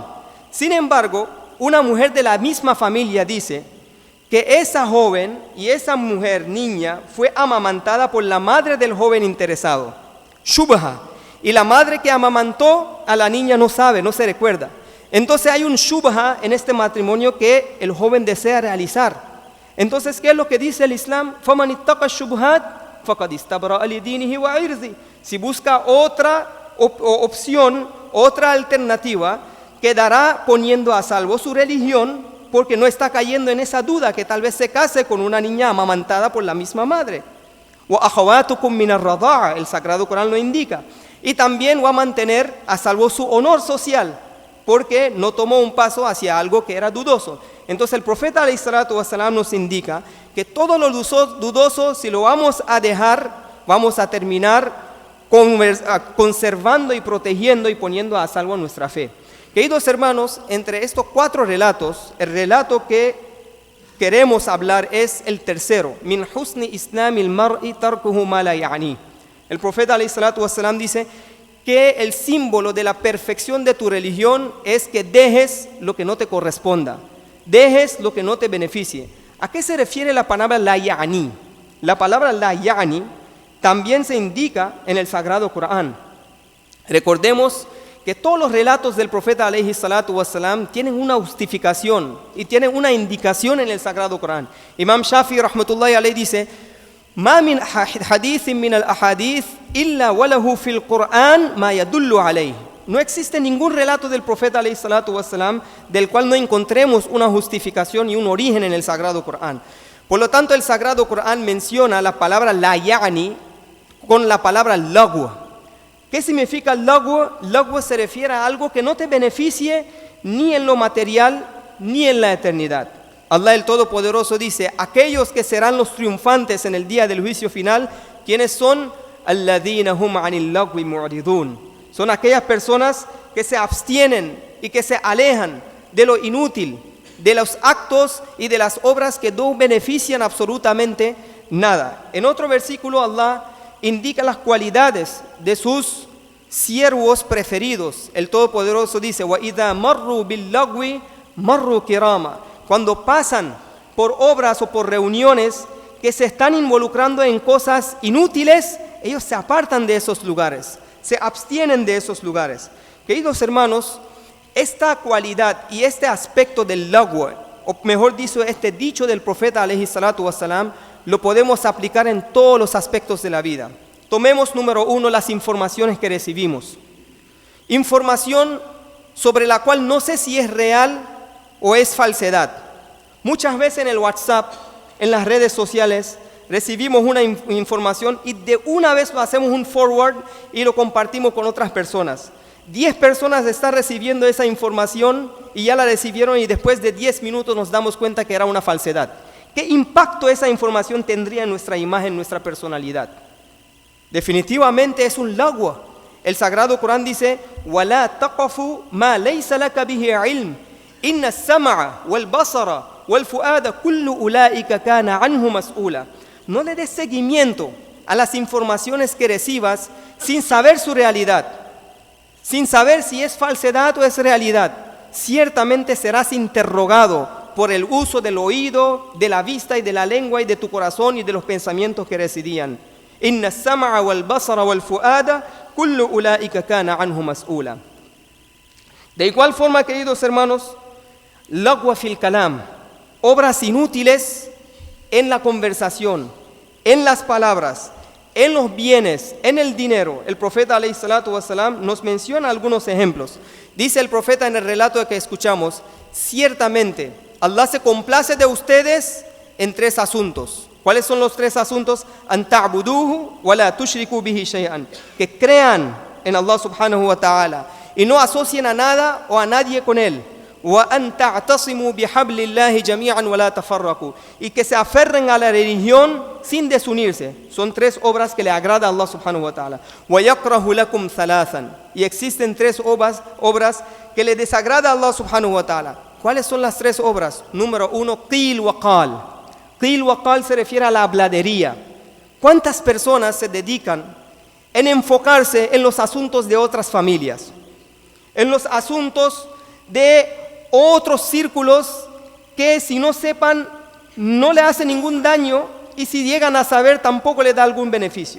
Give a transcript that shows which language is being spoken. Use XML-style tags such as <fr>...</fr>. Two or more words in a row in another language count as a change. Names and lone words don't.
<es>Sin embargo, una mujer de la misma familia dice que esa joven y esa mujer, niña, fue amamantada por la madre del joven interesado. Shubha. Y la madre que amamantó a la niña no sabe, no se recuerda. Entonces hay un shubha en este matrimonio que el joven desea realizar. Entonces, ¿qué es lo que dice el Islam?</es> <ar>فَمَنِ اتَّقَى الشُّبُهَاتِ فَقَدْ اسْتَبْرَأَ لِدِينِهِ وَعِرْضِهِ.</ar> <es>Si busca otra opción, otra alternativa, quedará poniendo a salvo su religión, porque no está cayendo en esa duda que tal vez se case con una niña amamantada por la misma madre.</es> <ar>وَأَخَوَاتُكُم مِّنَ الرَّضَاعَةِ.</ar> <es>El Sagrado Corán lo indica. Y también va a mantener a salvo su honor social, porque no tomó un paso hacia algo que era dudoso. Entonces el profeta</es> <ar>عليه الصلاة والسلام</ar> <es>nos indica que todo lo dudoso, si lo vamos a dejar, vamos a terminar conservando y protegiendo y poniendo a salvo nuestra fe. Queridos hermanos, entre estos 4 relatos, el relato que queremos hablar es el tercero:</es> <ar>من حسن إسلام المرء تركه ما لا يعني.</ar> <es>El profeta</es> <ar>عليه الصلاة والسلام</ar> <es>dice que el símbolo de la perfección de tu religión es que dejes lo que no te corresponda, dejes lo que no te beneficie. ¿A qué se refiere la palabra</es> <ar>لا يعني?</ar> <es>La palabra</es> <ar>لا يعني</ar> <es>también se indica en el Sagrado Corán. Recordemos que todos los relatos del profeta</es> <ar>عليه الصلاة والسلام</ar> <es>tienen una justificación y tienen una indicación en el Sagrado Corán.</es> <ar>إمام شافعي رحمة الله عليه dice: "ما من حديث من الأحاديث إلا وله في القرآن ما يدل عليه."</ar> <es>No existe ningún relato del profeta</es> <ar>عليه الصلاة والسلام</ar> <es>del cual no encontremos una justificación y un origen en el Sagrado Corán. Por lo tanto, el Sagrado Corán menciona la palabra</es> <ar>لا يعني</ar> <es>con la palabra lagwa. ¿Qué significa lagwa? Lagwa se refiere a algo que no te beneficie ni en lo material ni en la eternidad. Allah el Todopoderoso dice: aquellos que serán los triunfantes en el día del juicio final, ¿quiénes son?</es> <ar>الذين هم عن اللغو معرضون.</ar> <es>Son aquellas personas que se abstienen y que se alejan de lo inútil, de los actos y de las obras que no benefician absolutamente nada. En otro versículo Allah indica las cualidades de sus siervos preferidos. El Todopoderoso dice:</es> <ar>وإذا مروا باللغو مروا كراما.</ar> <es>Cuando pasan por obras o por reuniones que se están involucrando en cosas inútiles, ellos se apartan de esos lugares, se abstienen de esos lugares. Queridos hermanos, esta cualidad y este aspecto del lagwa, o mejor dicho, este dicho del profeta</es> <ar>عليه الصلاة والسلام,</ar> <es>lo podemos aplicar en todos los aspectos de la vida. Tomemos, número uno, las informaciones que recibimos. Información sobre la cual no sé si es real o es falsedad. Muchas veces en el WhatsApp, en las redes sociales, recibimos una información y de una vez lo hacemos un forward y lo compartimos con otras personas. 10 personas están recibiendo esa información y ya la recibieron, y después de 10 minutos nos damos cuenta que era una falsedad. ¿Qué impacto esa información tendría en nuestra imagen, en nuestra personalidad? Definitivamente es un lagwa. El Sagrado Corán dice: وَلَا تَقَفُ مَا لَيْسَ لَكَ بِهِ عِلْمٍ إِنَّ السَّمْعَ وَالْبَصَرَ وَالْفُؤَادَ كُلُّ أُولَٰئِكَ كَانَ عَنْهُ مَسْئُولًا. No le des seguimiento a las informaciones que recibas sin saber su realidad, sin saber si es falsedad o es realidad. Ciertamente serás interrogado por el uso del oído, de la vista y de la lengua y de tu corazón y de los pensamientos que residían.</es> <ar>إن السمع والبصر والفؤاد كل أولئك كان عنه مسؤولا.</ar> <es>De igual forma, queridos hermanos,</es> <ar>لغو في الكلام,</ar> <es>obras inútiles en la conversación, en las palabras, en los bienes, en el dinero. El profeta</es> <ar>عليه الصلاة والسلام</ar> <es>nos menciona algunos ejemplos. Dice el profeta en el relato que escuchamos: ciertamente Allah se complace de ustedes en 3 asuntos. ¿Cuáles son los 3 asuntos?</es> <ar>أن تعبدوه ولا تشركوا به شيئا.</ar> <es>Que crean en Allah</es> <ar>سبحانه وتعالى</ar> <es>y no asocien a nada o a nadie con él.</es> <ar>وأن تعتصموا بحبل الله جميعا ولا تفرقوا.</ar> <es>Y que se aferren a la religión sin desunirse. Son 3 obras que le agrada a Allah</es> <ar>سبحانه وتعالى. ويكره لكم ثلاثا.</ar> <es>Y existen 3 obras que le desagrada a Allah</es> <ar>سبحانه وتعالى.</ar> <es>¿Cuáles son las 3 obras? Número 1,</es> <ar>قيل وقال. قيل وقال</ar> <es>se refiere a la habladería. ¿Cuántas personas se dedican en enfocarse en los asuntos de otras familias, en los asuntos de otros círculos que, si no sepan, no le hace ningún daño, y si llegan a saber tampoco le da algún beneficio?</es>